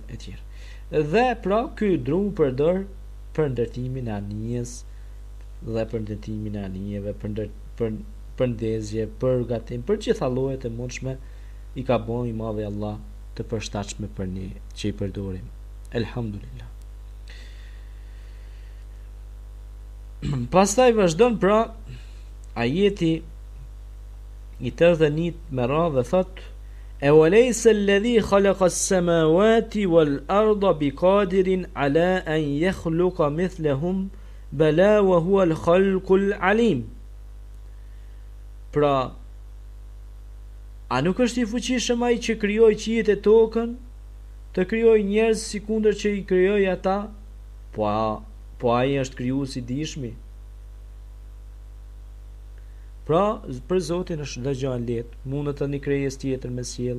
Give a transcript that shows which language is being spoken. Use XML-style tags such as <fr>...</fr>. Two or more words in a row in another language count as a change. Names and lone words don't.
<sq>Dhe pra ky drum përdor për ndërtimin e anijes dhe për ndërtimin e anijeve, për ndezje, për gatim, për gjitha llojet e mundshme i ka bën i madhi Allah të përshtatshme për ne që i përdorim. Elhamdulillah. Pastaj vazhdon pra ajeti i 81 me radhë dhe thot:</sq> <ar>أوليس الذي خلق السماوات والأرض بقادر على أن يخلق مثلهم بلى وهو الخلاق العليم.</ar> <sq>Pra, a nuk është i fuqishëm ai që krijoi qiejt e tokën, të krijoi njerëz sikundër që i krijoi ata? Po ai është krijuesi i dijshmi. Pra, për Zotin është çdo gjë e lehtë, mundet të një krijes tjetër me sjell.</sq>